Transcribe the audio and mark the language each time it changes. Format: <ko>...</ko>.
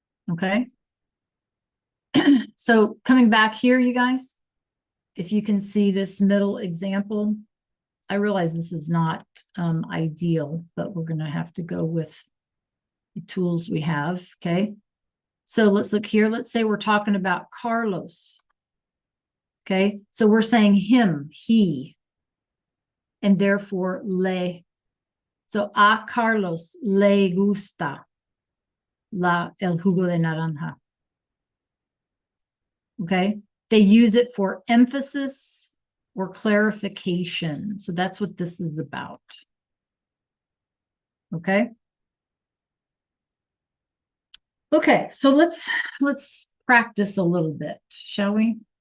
<en>Okay. So coming back here, you guys, if you can see this middle example, I realize this is not ideal, but we're going to have to go with the tools we have. Okay. So let's look here. Let's say we're talking about Carlos. Okay. So we're saying him, he, and therefore le.</en> <es>So a Carlos le gusta el jugo de naranja.</es> <en>Okay. They use it for emphasis or clarification. So that's what this is about. Okay. Okay, so let's practice a little bit, shall we?</en>